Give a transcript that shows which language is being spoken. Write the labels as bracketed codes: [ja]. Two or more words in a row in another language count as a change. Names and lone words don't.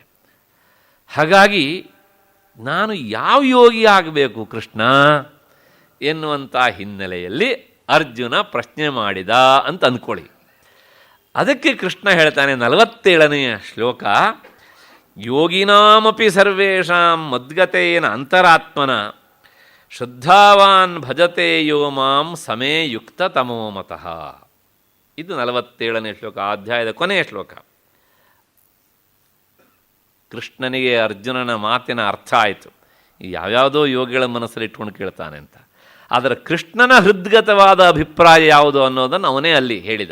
[kn] ಹಾಗಾಗಿ ನಾನು ಯಾವ ಯೋಗಿ ಆಗಬೇಕು ಕೃಷ್ಣ ಎನ್ನುವಂಥ ಹಿನ್ನೆಲೆಯಲ್ಲಿ ಅರ್ಜುನ ಪ್ರಶ್ನೆ ಮಾಡಿದ ಅಂತ ಅಂದ್ಕೊಳ್ಳಿ. ಅದಕ್ಕೆ ಕೃಷ್ಣ ಹೇಳ್ತಾನೆ 47ನೆಯ ಶ್ಲೋಕ, [sa] ಯೋಗಿನಾಮಪಿ ಸರ್ವೇಷಾಂ ಮದ್ಗತೇನ ಅಂತರಾತ್ಮನ ಶ್ರದ್ಧಾವಾನ್ ಭಜತೆ ಯೋ ಮಾಂ ಸಮೇ ಯುಕ್ತ ತಮೋಮತಃ. [kn] ಇದು 47ನೇ ಶ್ಲೋಕ, ಅಧ್ಯಾಯದ ಕೊನೆಯ ಶ್ಲೋಕ. ಕೃಷ್ಣನಿಗೆ ಅರ್ಜುನನ ಮಾತಿನ ಅರ್ಥ ಆಯಿತು. ಯಾವ್ಯಾವುದೋ ಯೋಗಿಗಳ ಮನಸ್ಸಲ್ಲಿ ಇಟ್ಕೊಂಡು ಕೇಳ್ತಾನೆ ಅಂತ. ಆದರೆ ಕೃಷ್ಣನ ಹೃದ್ಗತವಾದ ಅಭಿಪ್ರಾಯ ಯಾವುದು ಅನ್ನೋದನ್ನು ಅವನೇ ಅಲ್ಲಿ ಹೇಳಿದ.